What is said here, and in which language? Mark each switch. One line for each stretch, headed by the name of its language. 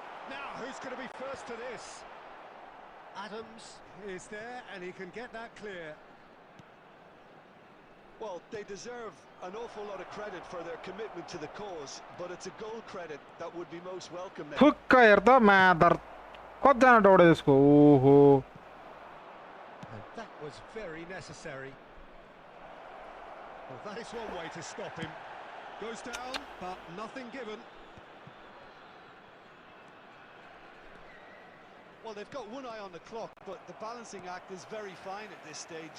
English: Now, who's going to be first to this? Adams is there and he can get that clear. Well, they deserve an awful lot of credit for their commitment to the cause, but it's a goal credit that would be most welcome now.
Nepali: ठुक्क हेर त मादर कतिजना दौड्यो त्यसको ओहो
English: And that was very necessary. Well, that is one way to stop him. Goes down, but nothing given. Well, they've got one eye on the clock, but the balancing act is very fine at this stage.